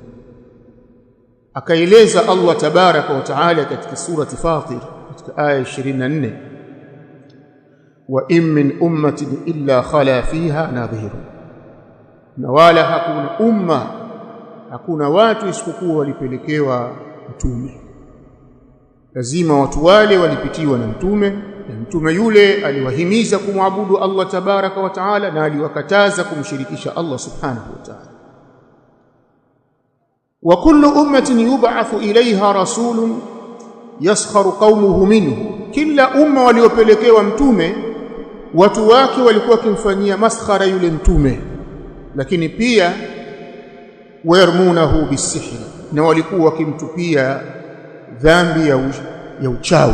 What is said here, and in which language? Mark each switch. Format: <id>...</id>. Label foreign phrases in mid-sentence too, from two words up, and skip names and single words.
<sw>Akaeleza</sw> <ar>الله تبارك وتعالى</ar> <sw>katika surati Fatir katika aya 24,</sw> <ar>وإن من أمة إلا خلا فيها نذير,</ar> <sw>na wala hakuna umma, hakuna watu isipokuwa walipelekewa mtume. Lazima watu wale walipitiwa na mtume, na mtume yule aliwahimiza kumwabudu</sw> <ar>الله تبارك وتعالى</ar> <sw>na aliwakataza kumshirikisha</sw> <ar>الله سبحانه وتعالى. وكل أمة يبعث إليها رسول يسخر قومه منه,</ar> <sw>kila umma waliopelekewa mtume watu wake walikuwa wakimfanyia maskhara yule mtume, lakini pia</sw> <ar>ويرمونه بسحر,</ar> <sw>na walikuwa wakimtupia dhambi ya uchawi.</sw>